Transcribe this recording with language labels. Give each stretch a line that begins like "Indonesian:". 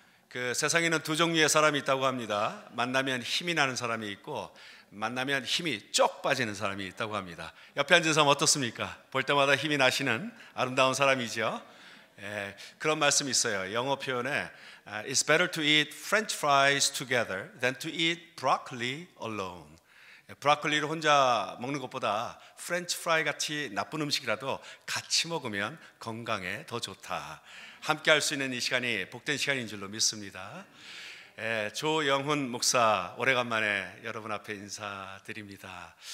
Korean: 그 세상에는 두 종류의 사람이 있다고 합니다. 만나면 힘이 나는 사람이 있고 만나면 힘이 쪽 빠지는 사람이 있다고 합니다. 옆에 앉은 사람 어떻습니까? 볼 때마다 힘이 나시는 아름다운 사람이죠. 그런 말씀이 있어요. 영어 표현에
English: It's better to eat French fries together than to eat broccoli alone.
Korean: 브로콜리를 혼자 먹는 것보다 프렌치 프라이 같이 나쁜 음식이라도 같이 먹으면 건강에 더 좋다. 함께 할 수 있는 이 시간이 복된 시간인 줄로 믿습니다. 조영훈 목사 오래간만에 여러분 앞에 인사드립니다.